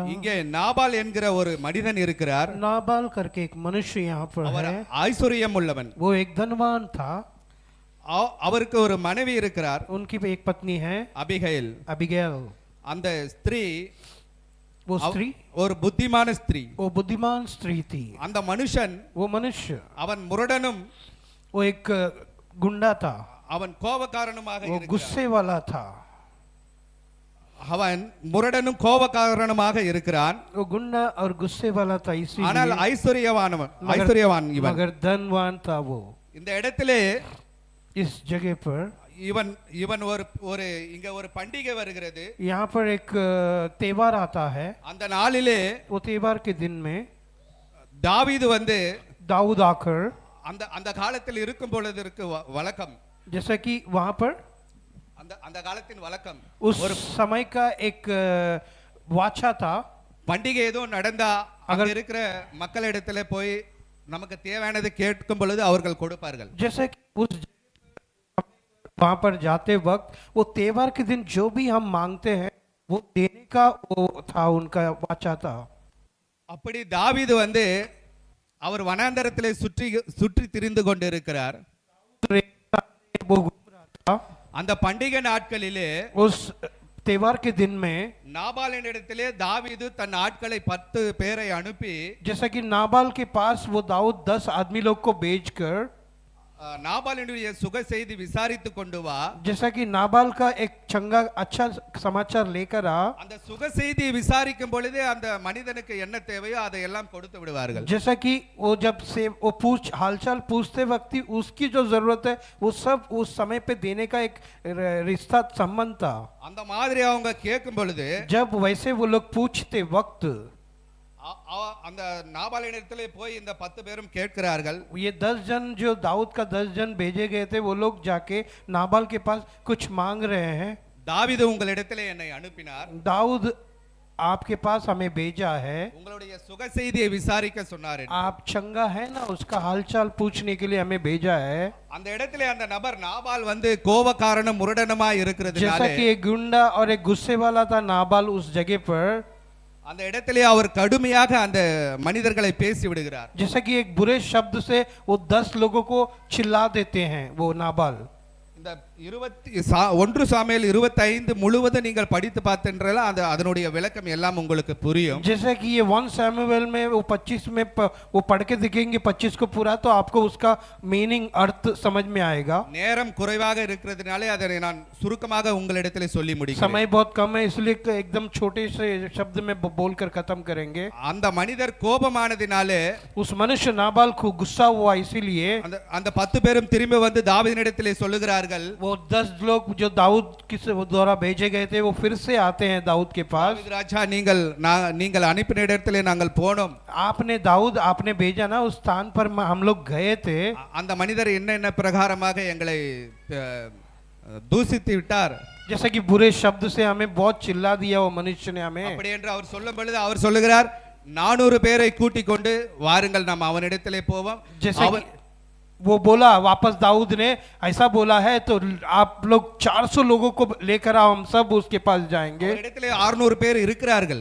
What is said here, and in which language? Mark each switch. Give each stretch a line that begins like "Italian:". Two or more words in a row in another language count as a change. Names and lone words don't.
Tamil: இங்கே நாபால் என்கிற ஒரு மனிதன் இருக்கிறார்
Hindi: नाबाल करके एक मनुष्य यहाँ पर
Tamil: அவர்
Hindi: है
Tamil: ஐஸ்வர்யம் உள்ளவன்
Hindi: वो एक धनवान था
Tamil: அவருக்கு ஒரு மனைவி இருக்கிறார்
Hindi: उनकी एक पत्नी है
Tamil: அபிகைல்
Hindi: अबिगैल
Tamil: அந்த ஸ்திரீ
Hindi: वो स्त्री
Tamil: ஒரு புத்திமான ஸ்திரீ
Hindi: वो बुद्धिमान स्त्री थी
Tamil: அந்த மனுஷன்
Hindi: वो मनुष्य
Tamil: அவன் முரடனும்
Hindi: वो एक गुंडा था
Tamil: அவன் கோபக்காரனுமாக
Hindi: वो
Tamil: இருக்கிறான்
Hindi: गुस्से वाला था
Tamil: அவன் முரடனும் கோபக்காரனுமாக இருக்கிறான்
Hindi: वो गुंडा और गुस्से वाला था
Tamil: ஆனால்
Hindi: इसीलिए
Tamil: ஐஸ்வர்யவான் இவன்
Hindi: मगर धनवान था वो
Tamil: இந்த இடத்திலே
Hindi: इस जगह पर
Tamil: இவன் ஒரு இங்க ஒரு பண்டிகை வருகிறது
Hindi: यहाँ पर एक त्योहार आता है
Tamil: அந்த நாளிலே
Hindi: वो त्योहार के दिन में
Tamil: தாவீது வந்து
Hindi: दाऊद आकर
Tamil: அந்த அந்த காலத்தில் இருக்கும் பொழுது இருக்கு வழக்கம்
Hindi: जैसा कि वहां पर
Tamil: அந்த காலத்தின் வழக்கம்
Hindi: उस समय का एक वाचा था
Tamil: பண்டிகை ஏதோ நடந்தா அங்க இருக்கிற மக்களிடத்துல போய் நமக்கு தேவையானது கேட்கும் பொழுது அவர்கள் கொடுப்பார்கள்
Hindi: जैसे कि उस वहां पर जाते वक्त वो त्योहार के दिन जो भी हम मांगते हैं वो देने का वो था, उनका वाचा था।
Tamil: அப்படி தாவீது வந்து அவர் வனாந்தரத்திலே சுற்றி சுற்றி திரிந்து கொண்டிருக்கிறார்.
Hindi: वो घूम रहा था
Tamil: அந்த பண்டிகை நாட்களிலே
Hindi: उस त्योहार के दिन में।
Tamil: நாபாலினிடத்திலே தாவீது தன் ஆட்களை 10 பேரை அனுப்பி
Hindi: जैसा कि नाबाल के पास वो दाऊद 10 आदमी लोग को भेजकर
Tamil: நாபாலினுடைய சுக செய்தி விசாரித்து கொண்டு வா,
Hindi: जैसा कि नाबाल का एक चंगा अच्छा समाचार लेकर आ।
Tamil: அந்த சுக செய்தியை விசாரிக்கும் பொழுதே அந்த மனிதனுக்கு என்ன தேவையோ அதை எல்லாம் கொடுத்து விடுவார்கள்.
Hindi: जैसा कि वो जब से वो हालचाल पूछते वक्त ही उसकी जो जरूरत है वो सब उस समय पे देने का एक रिश्ता संबंध था।
Tamil: அந்த மாதிரி அவங்க கேட்கும் பொழுது
Hindi: जब वैसे वो लोग पूछते वक्त
Tamil: அந்த நாபாலினிடத்திலே போய் இந்த 10 பேரும் கேட்கிறார்கள்.
Hindi: ये 10 जन जो दाऊद का 10 जन भेजे गए थे वो लोग जाके नाबाल के पास कुछ मांग रहे हैं।
Tamil: தாவீது உங்களிடத்திலே என்னை அனுப்பினார்,
Hindi: दाऊद आपके पास हमें भेजा है,
Tamil: உங்களுடைய சுக செய்தியை விசாரிக்க சொன்னார்.
Hindi: आप चंगा है ना, उसका हालचाल पूछने के लिए हमें भेजा है।
Tamil: அந்த இடத்திலே அந்த நபர் நாபால் வந்து கோபக்காரனும் முரடனுமா
Hindi: जैसा
Tamil: இருக்கிறதுனால
Hindi: कि एक गुंडा और एक गुस्से वाला था नाबाल उस जगह पर।
Tamil: அந்த இடத்திலே அவர் கடுமையாக அந்த மனிதர்களை பேசி விடுகிறார்.
Hindi: जैसा कि एक बुरे शब्द से वो 10 लोगों को चिल्ला देते हैं वो नाबाल।
Tamil: இந்த 1 சாமுவேல் 25 முழுவதும் நீங்கள் படித்து பார்த்தீங்கன்றல அந்த அதனுடைய விளக்கம் எல்லாம் உங்களுக்கு புரியும்.
Hindi: जैसा कि ये 1 सैमुएल में वो 25 में वो पढ़ के दिखेंगे 25 को पूरा, तो आपको उसका मीनिंग अर्थ समझ में आएगा।
Tamil: நேரம் குறைவாக இருக்கிறதுனாலே அதை நான் சுருக்கமாக உங்களிடத்திலே சொல்லி முடிக்கிறேன்.
Hindi: समय बहुत कम है इसलिए एकदम छोटे से शब्द में बोलकर खत्म करेंगे।
Tamil: அந்த மனிதர் கோபமானதினாலே
Hindi: उस मनुष्य नाबाल को गुस्सा हुआ, इसीलिए
Tamil: அந்த 10 பேரும் திரும்பி வந்து தாவீதினிடத்திலே சொல்லுகிறார்கள்,
Hindi: वो 10 लोग जो दाऊद के द्वारा भेजे गए थे वो फिर से आते हैं दाऊद के पास।
Tamil: தாவீது ராஜா நீங்கள் அனுப்பின இடத்திலே நாங்கள் போனோம்,
Hindi: आपने दाऊद आपने भेजा ना, उस स्थान पर हम लोग गए थे।
Tamil: அந்த மனிதர் என்ன பிரகாரமாக எங்களை தூசித்து விட்டார்,
Hindi: जैसा कि बुरे शब्द से हमें बहुत चिल्ला दिया वो मनुष्य ने हमें।
Tamil: அப்படி என்று அவர் சொல்லும் பொழுது அவர் சொல்லுகிறார், 400 பேரை கூட்டிக் கொண்டு வாருங்கள் நாம் அவனிடத்திலே போவோம்.
Hindi: जैसा कि वो बोला वापस दाऊद ने ऐसा बोला है तो आप लोग 400 लोगों को लेकर आओ, हम सब उसके पास जाएंगे।
Tamil: அவரிடத்திலே 600 பேர் இருக்கிறார்கள்.